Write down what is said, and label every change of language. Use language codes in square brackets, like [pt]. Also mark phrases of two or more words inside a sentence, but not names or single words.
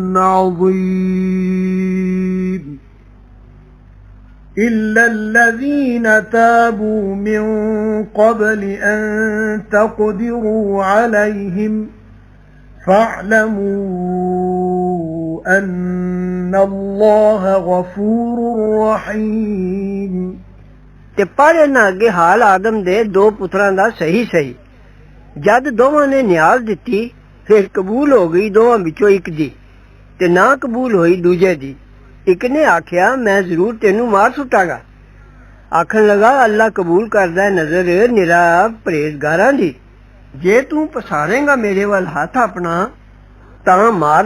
[ar] عظيم إلا الذين تابوا من قبل أن تقدروا عليهم فاعلموا أن الله غفور رحيم [pa] ਤੇ ਪੜ੍ਹ ਨਾ ਅੱਗੇ ਹਾਲ ਆਦਮ ਦੇ ਦੋ ਪੁੱਤਰਾਂ ਦਾ ਸਹੀ ਜਦ ਦੋਵਾਂ ਨੇ ਨਿਆਜ਼ ਦਿੱਤੀ ਫਿਰ ਕਬੂਲ ਹੋ ਗਈ ਦੋਵਾਂ ਵਿੱਚੋਂ ਇੱਕ ਦੀ ਤੇ ਨਾ ਕਬੂਲ ਹੋਈ ਦੂਜੇ ਦੀ ਇੱਕ ਨੇ ਆਖਿਆ ਮੈਂ ਜ਼ਰੂਰ ਤੈਨੂੰ ਮਾਰ ਸੁੱਟਾਂਗਾ ਆਖਣ ਲਗਾ ਅੱਲਾ ਕਬੂਲ ਕਰਦਾ ਨਜ਼ਰ ਨਿਰਾ ਪਰਹੇਜ਼ਗਾਰਾਂ ਦੀ ਜੇ ਤੂੰ ਪਸਾਰੇਂਗਾ ਮੇਰੇ ਵੱਲ ਹੱਥ ਆਪਣਾ ਤਾਂ ਮਾਰ